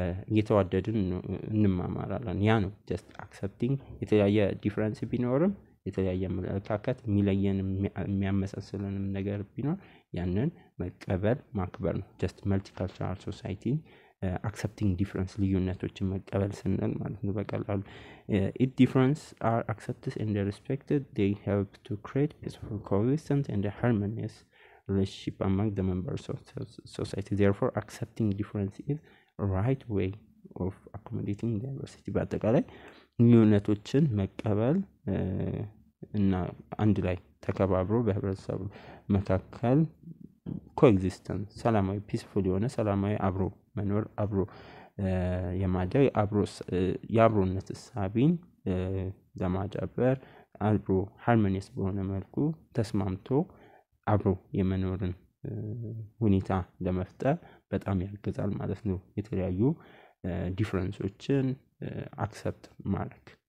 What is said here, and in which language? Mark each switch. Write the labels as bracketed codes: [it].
[am] እየተዋደድን እንማማራለን። ያ ነው [en] just accepting [am] የተለያየ ዲፈረንስ ቢኖርም የተለያየ አመለካከት የሚለየን የሚያመሳስለንም ነገር ቢኖር ያንን መቀበል ማክበር ነው። [en] just multicultural society accepting difference [am] ልዩነቶችን መቀበል ስንል ማለት ነው በቀላሉ [en] if difference are accepted and respected they help to create peaceful coexistence and a harmonious relationship among the members of society. Therefore accepting difference is a right way of accommodating diversity. [am] በአጠቃላይ ልዩነቶችን መቀበል እና አንድ ላይ ተከባብሮ በህብረተሰቡ መካከል ኮኤግዚስተንስ ሰላማዊ ፒስፉል የሆነ ሰላማዊ አብሮ መኖር አብሮ የማደግ የአብሮነት እሳቤን ለማዳበር አብሮ ሃርሞኒየስ በሆነ መልኩ ተስማምቶ አብሮ የመኖርን ሁኔታ ለመፍጠር በጣም ያግዛል ማለት ነው። የተለያዩ ዲፈረንሶችን አክሰፕት ማድረግ